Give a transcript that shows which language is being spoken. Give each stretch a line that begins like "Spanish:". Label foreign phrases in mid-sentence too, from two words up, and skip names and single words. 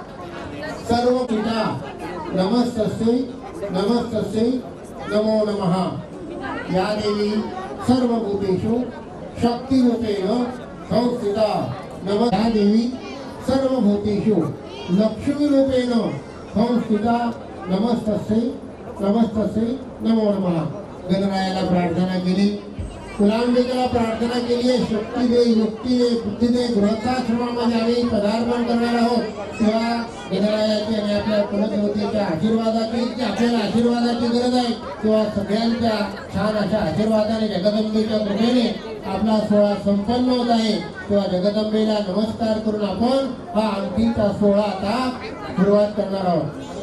Sanskrit: सर्व पिता नमस्तस्यै नमस्तस्यै नमो नमः या देवी सर्वभूतेषु शक्तिरूपेण संस्थिता नमः या देवी सर्वभूतेषु लक्ष्मीरूपेण संस्थिता नमस्तस्यै नमस्तस्यै नमो नमः
Marathi: गणरायाला प्रार्थना केली कुलांबिकेला प्रार्थना केली आहे शक्ती दे युक्ती दे बुद्धी दे गृहस्थाश्रमामध्ये आम्ही पदार्पण करणार आहोत तेव्हा गणरायाची आणि आपल्या कुलदेवतेच्या आशीर्वादाची जी आपल्याला आशीर्वादाची गरज आहे तेव्हा सगळ्यांच्या छान अशा आशीर्वादाने जगदंबेच्या कृपेने आपला सोहळा संपन्न होत आहे तेव्हा जगदंबेला नमस्कार करून आपण हा अंगठीचा सोहळा आता सुरुवात करणार आहोत.